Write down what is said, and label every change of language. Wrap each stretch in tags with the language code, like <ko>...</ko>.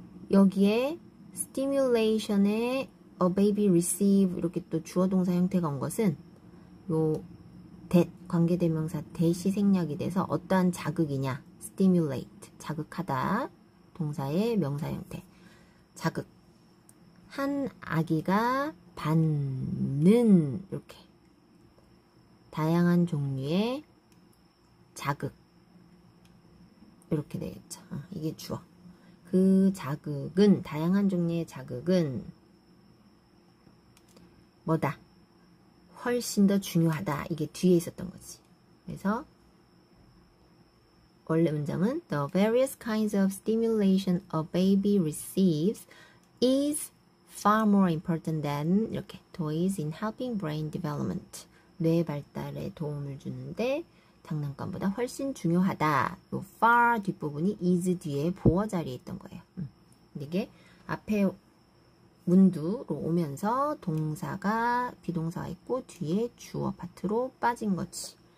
<ko>여기에 stimulation에</ko> <en>a baby receive</en> <ko>이렇게 또 주어 동사 형태가 온 것은 요 that 관계대명사 that이 생략이 돼서 어떠한 자극이냐 stimulate 자극하다 동사의 명사 형태 자극 한 아기가 받는 이렇게 다양한 종류의 자극 이렇게 되겠죠. 이게 주어. 그 자극은 다양한 종류의 자극은 뭐다? 훨씬 더 중요하다. 이게 뒤에 있었던 거지. 그래서 원래 문장은</ko> <en>The various kinds of stimulation a baby receives is far more important than 이렇게 toys in helping brain development</en> <ko>뇌 발달에 도움을 주는데 장난감보다 훨씬 중요하다. 요 far 뒷부분이 is 뒤에 보어 자리에 있던 거예요. 근데 이게 앞에 문두로 오면서 동사가 비동사가 있고 뒤에 주어 파트로 빠진 거지.</ko>